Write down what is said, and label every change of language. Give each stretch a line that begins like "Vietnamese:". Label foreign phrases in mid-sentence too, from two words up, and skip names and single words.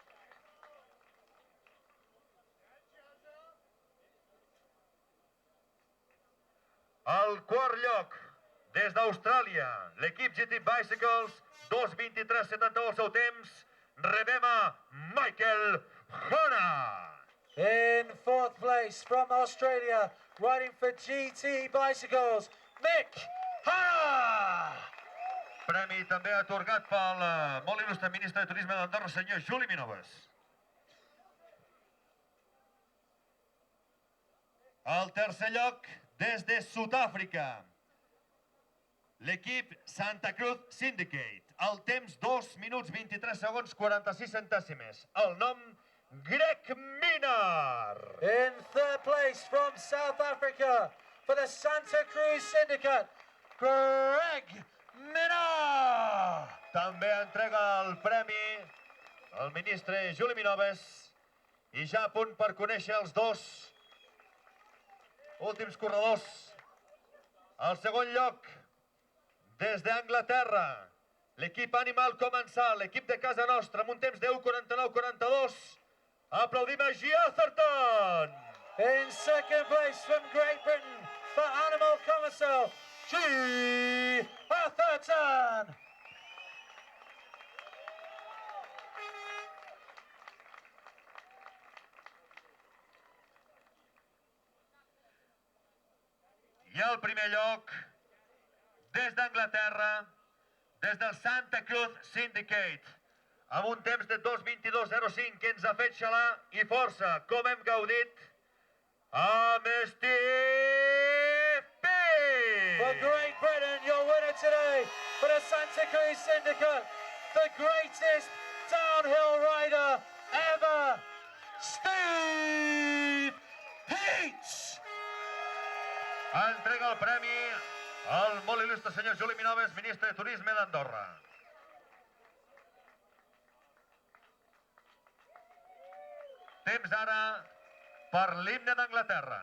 Catalan: Al quart lloc, des d'Austràlia, l'equip GT Bicycles, 2:23.71 el seu temps, rebem a Michael Hona.
English: In fourth place from Australia, riding for GT Bicycles, Mick Hana.
Catalan: Premi també atorgat pel molt il·lustre ministre de Turisme d'Andorra, senyor Juli Minoves. Al tercer lloc, des de Sud-àfrica, l'equip Santa Cruz Syndicate. El temps 2 minuts 23 segons 46 centèsimes. El nom, Greg Minar.
English: In third place from South Africa, for the Santa Cruz Syndicate, Greg Minar.
Catalan: També entrega el premi el ministre Juli Minoves i ja a punt per conèixer els dos últims corredors. Al segon lloc, des d'Anglaterra, l'equip Animal Comensal, l'equip de casa nostra, amb un temps de 1:49.42. Aplaudim a G. Atherton.
English: In second place from Great Britain, for Animal Commercial, G. Atherton.
Catalan: I al primer lloc, des d'Anglaterra, des del Santa Cruz Syndicate, amb un temps de 2:22.05 que ens ha fet xalar i força, com hem gaudit, amb Steve P.
English: For Great Britain, your winner today, for the Santa Cruz Syndicate, the greatest downhill rider ever, Steve Peach.
Catalan: Entrega el premi al molt il·lustre senyor Juli Minoves, ministre de Turisme d'Andorra. Temps ara per l'himne d'Anglaterra.